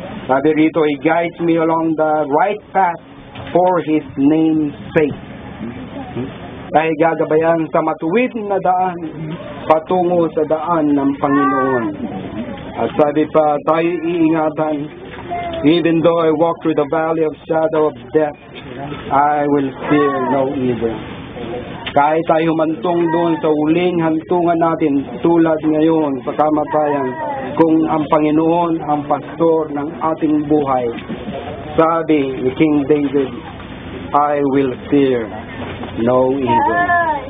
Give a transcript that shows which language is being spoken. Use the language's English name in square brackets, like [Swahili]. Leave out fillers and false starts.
[Filipino] Sabi rito, [English] He guides me along the right path for His name's sake. [Filipino] Tayo gagabayan sa matuwid na daan patungo sa daan ng Panginoon. At sabi pa, tayo iingatan. [English] Even though I walk through the valley of shadow of death, I will fear no evil. [Filipino] Kahit tayo humantong doon sa huling hantungan natin tulad ngayon sa kamatayan, kung ang Panginoon ang pastor ng ating buhay, sabi ni King David, [English] I will fear no evil.